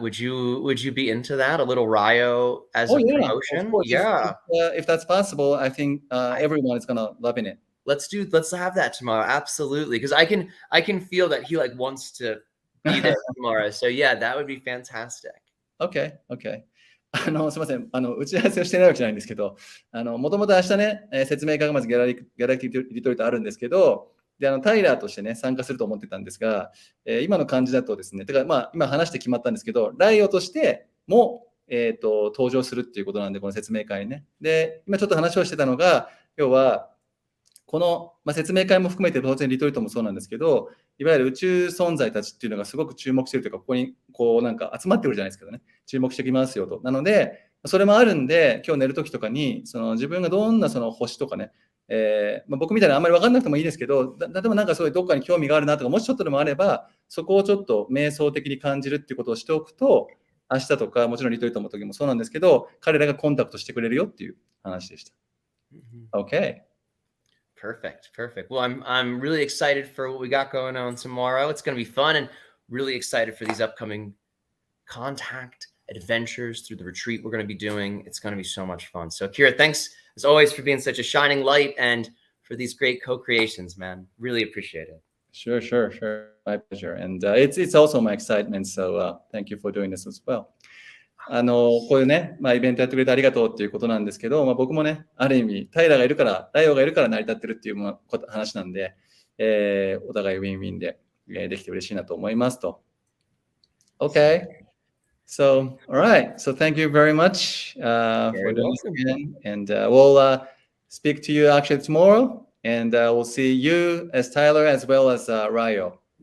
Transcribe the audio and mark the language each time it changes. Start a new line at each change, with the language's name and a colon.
English: Would you be into that? A little Rio as a promotion? Of course. Yeah. If that's possible, I think everyone is gonna love it. Let's have that tomorrow. Absolutely. Because I can feel that he like wants to be there tomorrow. So yeah, that would be fantastic. Okay.
Japanese: すみません。打ち合わせをしてないわけじゃないんですけど、もともと明日ね、説明会がまずギャラクティックリトリートあるんですけど、で、タイラーとしてね、参加すると思ってたんですが、今の感じだとですね、てか、まあ、今話して決まったんですけど、ライオとしても、登場するっていうことなんで、この説明会にね。で、今ちょっと話をしてたのが、要は、この、説明会も含めて当然リトリートもそうなんですけど、いわゆる宇宙存在たちっていうのがすごく注目しているというか、ここにこうなんか集まってくるじゃないですけどね、注目してきますよと。なので、それもあるんで、今日寝るときとかに、その自分がどんなその星とかね、僕みたいなあんまり分かんなくてもいいですけど、例えばなんかそういうどっかに興味があるなとか、もしちょっとでもあれば、そこをちょっと瞑想的に感じるっていうことをしておくと、明日とか、もちろんリトリートの時もそうなんですけど、彼らがコンタクトしてくれるよっていう話でした。
English: Okay. Perfect. Well, I'm really excited for what we got going on tomorrow. It's going to be fun and really excited for these upcoming contact adventures through the retreat we're going to be doing. It's going to be so much fun. So, Akira, thanks as always for being such a shining light and for these great co-creations, man. Really appreciate it. Sure. My pleasure. And it's also my excitement. So thank you for doing this as well.
Japanese: こういうね、イベントやってくれてありがとうっていうことなんですけど、僕もね、ある意味、タイラーがいるから、ライオがいるから成り立ってるっていう話なんで、お互いウィンウィンで、できて嬉しいなと思いますと。
English: Okay. So, all right. So thank you very much for doing this again. And we'll speak to you actually tomorrow. And we'll see you as Tyler as well as Ryo.